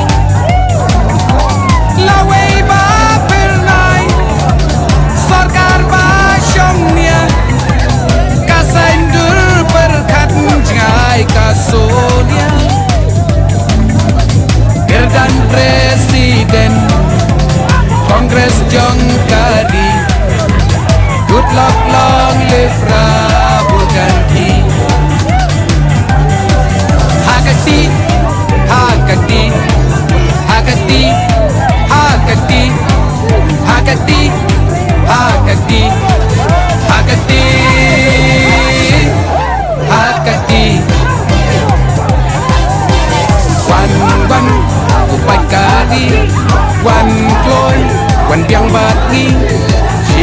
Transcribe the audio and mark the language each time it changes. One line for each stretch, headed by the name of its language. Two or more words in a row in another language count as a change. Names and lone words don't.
Khasi: Laway ba pernai, sarkar ba shomnya, kasaindur berkat jai kasonia. Gerdan presiden, Congress jong kari.
English: Good luck, long live Rahul Gandhi.
Khasi: Hakati, Hakati, Hakati, Hakati, Hakati, Hakati, Hakati, Hakati. Wan kupai kari, wan kloy, wan biang bat ngi.